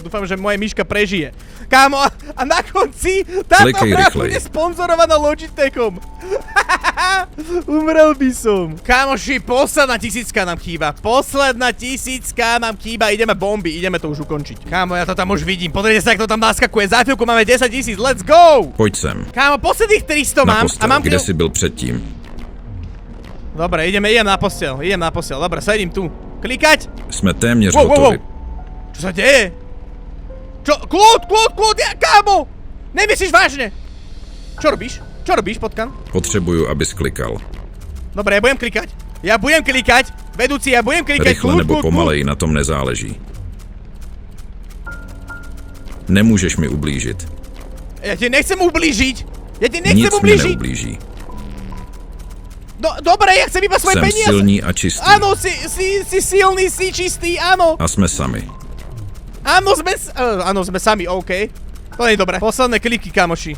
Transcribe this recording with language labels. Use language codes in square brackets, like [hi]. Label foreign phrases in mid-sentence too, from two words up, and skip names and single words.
[sk] Dúfam, že moje myška prežije. Kámo, a na konci táto hra bude sponzorovaná Logitechom. Umrel by som. Kámoši, posledná 1000 nám chýba. Ideme bomby, ideme to už ukončiť. Kámo, ja to tam už vidím. Pozrite sa, jak to tam naskakuje. Za chvíľku máme 10 000, [en] let's go! [cs] Pojď sem. [sk] Kámo, posledných 300 [cs] na [sk] mám. [cs] postel, [sk] A mám [cs] kde si byl předtím? [sk] Dobre, idem na postel. Dobre, sedím tu. Klikať? [cs] Jsme téměř hotovi. [sk] Čo sa deje? Kľud, kámo! Nemyslíš vážne? Čo robíš, potkan? [cs] Potřebuju, abys klikal. [sk] Dobre, ja budem klikať. Vedúci, ja budem klikať. [cs] Rychle nebo pomalej, na tom nezáleží. Nemůžeš mi ublížit. [sk] Ja ti nechcem ublížiť. [cs] Nic mi neublíží. [sk] No, dobre, ja chcem iba svoje peniaze. [cs] Jsem silný a čistý. [sk] Áno, si silný, si čistý, áno. [cs] A jsme sami. [sk] Áno, sme sami, OK. To nie je dobré. Posledné kliky, kamoši.